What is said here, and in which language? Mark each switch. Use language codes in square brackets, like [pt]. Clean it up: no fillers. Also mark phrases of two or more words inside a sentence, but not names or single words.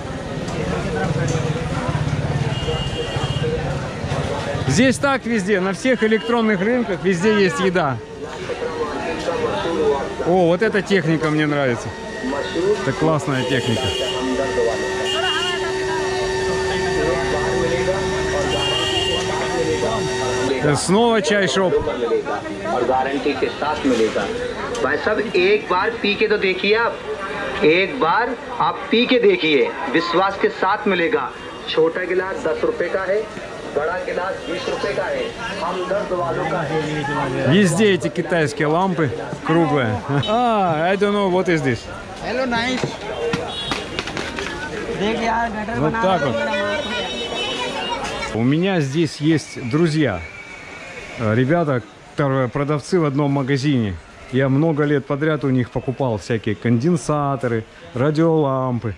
[ru] Здесь так везде, на всех электронных рынках везде есть еда. О, вот эта техника мне нравится. Это классная техника. Снова чай-шоп. [hi] भाई साहब एक बार पी के तो देखिए आप, एक बार आप पी के देखिए, विश्वास के साथ मिलेगा। छोटा गिलास 10 रुपए का है, बड़ा गिलास 20 रुपए का है, हम दर्द वालों का है। [ru] Везде эти китайские лампы круглые. [en] I don't know what is this. Hello, nice. [ru] Вот так вот. У меня здесь есть друзья, ребята, которые продавцы в одном магазине. Я много лет подряд у них покупал всякие конденсаторы, радиолампы.